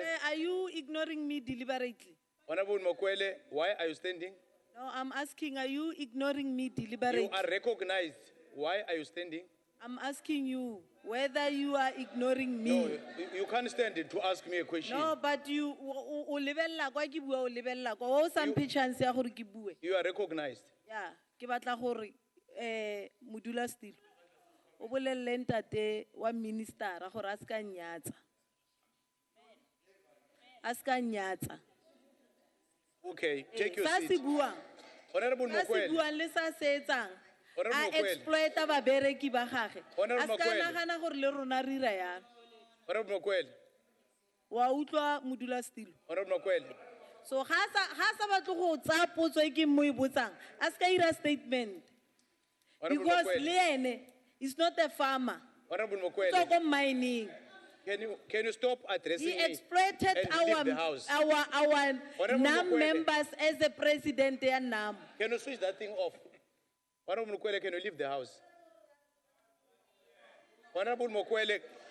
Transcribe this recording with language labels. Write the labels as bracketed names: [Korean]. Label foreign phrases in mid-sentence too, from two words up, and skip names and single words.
[English] Are you ignoring me deliberately? Honorable Mokwele, why are you standing? No, I'm asking, are you ignoring me deliberately? You are recognized. Why are you standing? I'm asking you whether you are ignoring me. No, you can't stand to ask me a question. No, but you [Tswana] o lebella kwa ke bua o lebella kwa o sa mphe chance ya gore ke bue. [English] You are recognized. Yeah, [Tswana] ke batla gore modulasetulo o bolelle ntate wa ministera gore a se ka nyatsa. A se ka nyatsa. [English] Okay, take your [Tswana] Sa [English] seat. [Tswana] se buang. [English] Honorable [Tswana] Sa se [English] Mokwele. [Tswana] buang le sa se etsang. [English] Honorable [Tswana] A [English] Mokwele. [Tswana] exploita babereki ba gage. [English] Honorable [Tswana] A se ka [English] Mokwele. [Tswana] nagana gore le rona re ira yana. [English] Honorable Mokwele. [Tswana] Wa utlwa modulasetulo. [English] Honorable Mokwele. [Tswana] So ga sa batle go tsa potso e ke mo e botsang, a se ka ira statement. [English] Honorable Because Mokwele. [Tswana] le ene [English] is not a farmer. Honorable [Tswana] So [English] Mokwele. [Tswana] go mining. [English] Can you stop addressing He me exploited and leave the house? our Honorable NAM Mokwele. members as the president and NAM. Can you switch that thing off? Honorable Mokwele, can you leave the house? Honorable Mokwele.